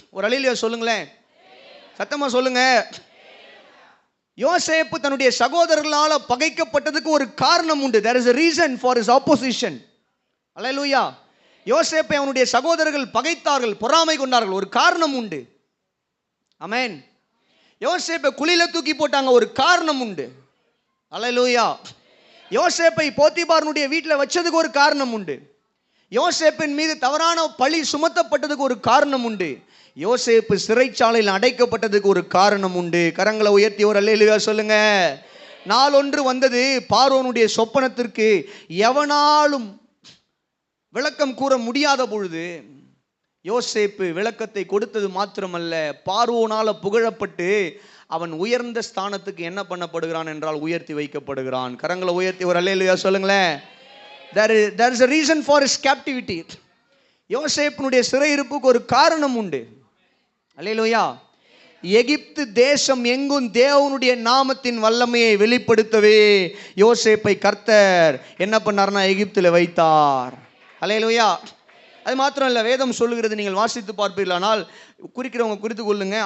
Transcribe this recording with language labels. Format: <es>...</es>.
<ta>ஒரு அல்லேலூயா சொல்லுங்களேன், சத்தமா சொல்லுங்க. யோசேப்பு தன்னுடைய சகோதரர்களால் பகைக்கப்பட்டதுக்கு ஒரு காரணம் உண்டு.</ta> <en>There is a reason for his opposition.</en> <ta>அல்லேலூயா. யோசேப்பை அவனுடைய சகோதரர்கள் பகைத்தார்கள், பொறாமை கொண்டார்கள், ஒரு காரணம் உண்டு. ஆமென். யோசேப்பை குழியில தூக்கி போட்டாங்க, ஒரு காரணம் உண்டு. அல்லேலூயா. யோசேப்பை போத்திபாரனுடைய வீட்டில் வச்சதுக்கு ஒரு காரணம் உண்டு. யோசேப்பின் மீது தவறான பழி சுமத்தப்பட்டதுக்கு ஒரு காரணம் உண்டு. யோசேப்பு சிறைச்சாலையில் அடைக்கப்பட்டதுக்கு ஒரு காரணம் உண்டு. கரங்களை உயர்த்தி ஒரு அல்லேலூயா சொல்லுங்க. நாளொன்று வந்தது, பார்வோனுடைய சொப்பனத்திற்கு எவனாலும் விளக்கம் கூற முடியாத பொழுது யோசேப்பு விளக்கத்தை கொடுத்தது மாத்திரமல்ல, பார்வோனால புகழப்பட்டு அவன் உயர்ந்த ஸ்தானத்துக்கு என்ன பண்ணப்படுகிறான் என்றால் உயர்த்தி வைக்கப்படுகிறான். கரங்களை உயர்த்தி ஒரு அல்லேலூயா சொல்லுங்களேன்.</ta> <en>There is a reason for his captivity.</en> <ta>யோசேப்பினுடைய சிறையிருப்புக்கு ஒரு காரணம் உண்டு. அல்லேலூயா. எகிப்து தேசம் எங்கும் தேவனுடைய நாமத்தின் வல்லமையை வெளிப்படுத்தவே யோசேப்பை கர்த்தர் என்ன பண்ணார்னா எகிப்தில் வைத்தார். அல்லேலூயா. அது மாத்திரம் இல்லை, வேதம் சொல்லுகிறது, நீங்கள் வாசித்து பார்ப்பீர்களானால், குறிக்கிறவங்க குறித்து கொள்ளுங்க.</ta>